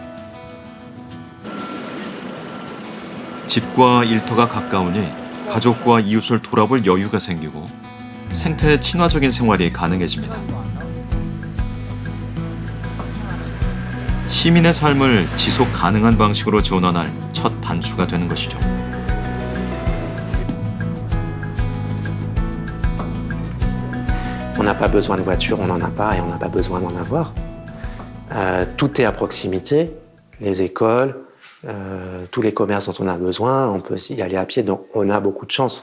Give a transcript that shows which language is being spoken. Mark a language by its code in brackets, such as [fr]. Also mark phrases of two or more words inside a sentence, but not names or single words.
[ko] 집과 일터가 가까우니 가족과 이웃을 돌아볼 여유가 생기고 생태 친화적인 생활이 가능해집니다. 시민의 삶을 지속 가능한 방식으로 지원할 첫 단추가 되는 것이죠. [fr] On n'a pas besoin de voiture, on n'en a pas et on n'a pas besoin d'en avoir. Tout est à proximité, les écoles, tous les commerces dont on a besoin, on peut y aller à pied, donc on a beaucoup de chance.